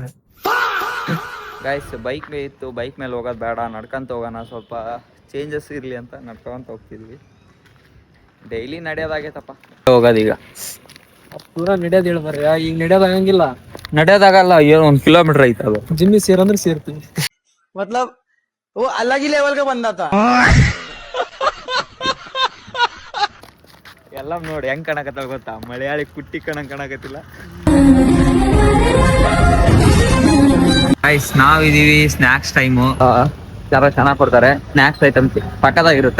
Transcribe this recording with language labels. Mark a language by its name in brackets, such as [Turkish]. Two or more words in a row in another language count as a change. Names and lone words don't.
[Kannada] ಗೈಸ್, ಬೈಕ್ ಇತ್ತು, ಬೈಕ್ ಮೇಲೆ ಹೋಗೋದು ಬೇಡ, ನಡ್ಕೊಂತ ಹೋಗೋಣ, ಸ್ವಲ್ಪ ಚೇಂಜಸ್ ಇರಲಿ ಅಂತ ನಡ್ಕೊಂತ ಹೋಗ್ತಿದ್ವಿ. ಡೈಲಿ ನಡೆಯೋದಾಗೈತಪ್ಪ ಹೋಗೋದೀಗ. ಪೂರಾ ನಡೆಯೋದು ಹೇಳ್ಬಾರ, ಈಗ ನಡೆಯೋದಾಗಂಗಿಲ್ಲ. ನಡೆಯೋದಾಗಲ್ಲ, ಏನು 1 ಕಿಲೋಮೀಟರ್ ಐತೆ ಅದು. ಜಿಮ್ಮಿ ಸೇರಂದ್ರೆ ಸೇರ್ತೀವಿ. [Hindi] मतलब वो अलग ही लेवल का बंदा था. [Kannada] ಎಲ್ಲ ನೋಡಿ ಹೆಂಗ್ ಕಾಣಕತ್ತಲ್ಲ ಗೊತ್ತಾ, ಮಲಯಾಳಿ ಕುಟ್ಟಿ ಕಾಣಕತ್ತಿಲ್ಲ. ಗೈಸ್, ನಾವಿದೀವಿ ಸ್ನಾಕ್ಸ್ ಟೈಮು. ಯಾರೋ ಚೆನ್ನಾಗಿ ಕೊಡ್ತಾರೆ [English] snacks items, [Kannada] ಪಕ್ಕದಾಗಿರುತ್ತೆ.